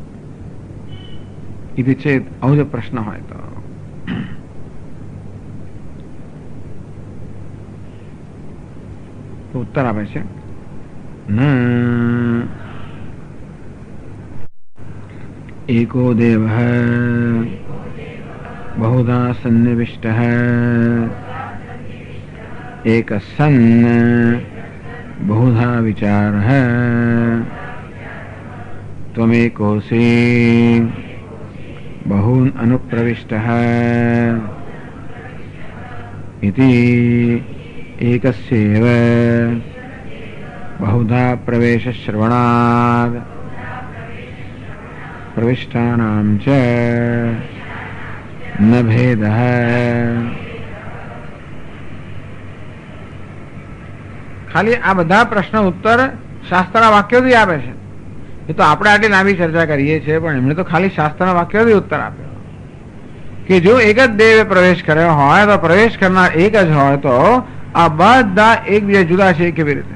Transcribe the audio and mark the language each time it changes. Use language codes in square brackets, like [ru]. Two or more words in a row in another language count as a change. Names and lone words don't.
[sa] इति चेत, [gu] આવો જો પ્રશ્ન હોય તો ઉત્તર આપે છે [sa] एको देव बहुधा सन्निविष्ट एक सन्न बहुधा विचार त्वमेकोऽसि बहून् अनुप्रविष्ट इति एकस्यैव बहुधा प्रवेश श्रवणात् प्रविष्टानां च न भेदः. [gu] ખાલી આ બધા પ્રશ્ન ઉત્તર શાસ્ત્રના વાક્યોથી આપે છે. એ તો આપણે આટલી લાંબી ચર્ચા કરીએ છીએ, પણ એમણે તો ખાલી શાસ્ત્રના વાક્યોથી ઉત્તર આપ્યો કે જો એક જ દેવે પ્રવેશ કર્યો હોય તો પ્રવેશ કરનાર એક જ હોય તો આ બધા એકબીજા જુદા છે કેવી રીતે?